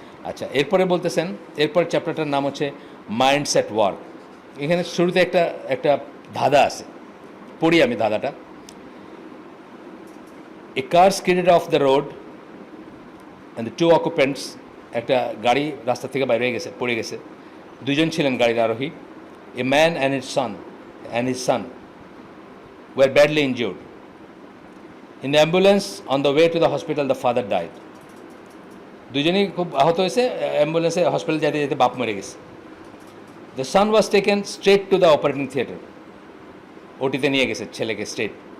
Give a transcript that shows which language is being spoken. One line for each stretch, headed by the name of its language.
Bangla: আচ্ছা, এরপরে বলতেছেন, এরপর চ্যাপ্টারটার নাম হচ্ছে মাইন্ডসেট ওয়ার্ক। এখানে শুরুতে একটা ধাঁধা আছে, পড়ি আমি ধাঁধাটা।
English: a car skidded off the road and the two occupants,
Bangla: একটা গাড়ি রাস্তা থেকে বাইরে গেছে, পড়ে গেছে, দুজন ছিলেন গাড়ির আরোহী।
English: A man and his son were badly injured. In the ambulance on the way to the hospital, the father died.
Bangla: দুজনেই খুব আহত হয়েছে, অ্যাম্বুলেন্সে হসপিটাল যেতে যেতে বাপ মরে গেছে।
English: The son was taken straight to the operating theatre.
Bangla: ওটিতে নিয়ে গেছে ছেলেকে স্ট্রেট।